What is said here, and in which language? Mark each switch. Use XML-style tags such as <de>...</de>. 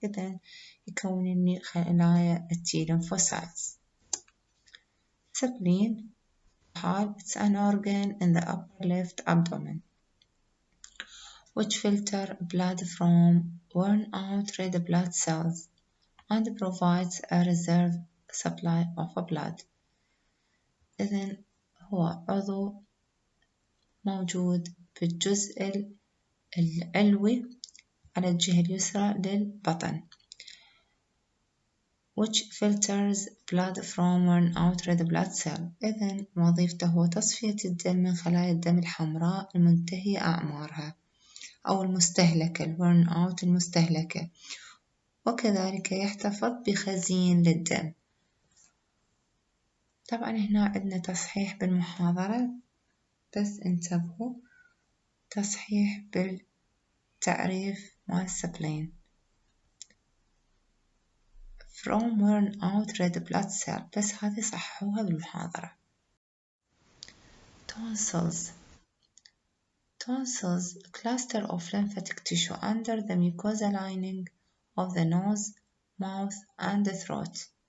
<ar>إذن يكون لي خلايا T lymphocytes.</ar> <en>Spleen. It's an organ in the upper left abdomen which filter blood from worn out red blood cells and provides a reserve supply of blood.</en> <ar>إذن هو عضو موجود بالجزء العلوي على الجهة اليسرى للبطن</ar> <en>which filters blood from worn out red blood cell.</en> <ar>إذن وظيفته هو تصفية الدم من خلايا الدم الحمراء المنتهية أعمارها أو المستهلكة worn out المستهلكة، وكذلك يحتفظ بخزين للدم. طبعا هنا عندنا تصحيح بالمحاضرة بس انتبهوا تصحيح بالتعريف مال spleen.</ar> <en>From worn out red blood cell</en> <ar>بس هذه صححوها بالمحاضرة.</ar> <en>Tonsils. Tonsils, a cluster of lymphatic tissue under the mucosal lining of the nose, mouth, and the throat.</en>